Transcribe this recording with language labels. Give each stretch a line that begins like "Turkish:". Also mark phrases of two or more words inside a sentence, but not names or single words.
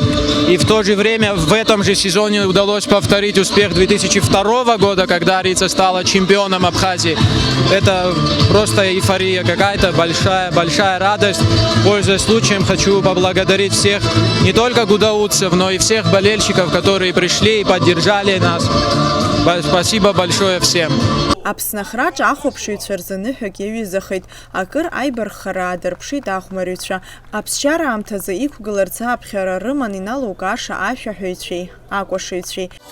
Russian: И в то же время в этом же сезоне удалось повторить успех 2002 года, когда Рица стала чемпионом Абхазии. Это просто эйфория какая-то, большая радость. Пользуясь случаем, хочу поблагодарить всех, не только гудоутцев, но и всех болельщиков, которые пришли и поддержали нас. Спасибо большое всем.
Abkhazian: Аԥсныхраҿ ахәаԥшыҩцәа рзы ныҳәак иаҩызахеит. Акыр аибарххара аадырԥшит ахәмарҩцәа. Аԥсшьара аамҭазы иқәгыларц ааԥхьара рыман иналукааша ашәаҳәаҩцәеи, акәашаҩцәеи.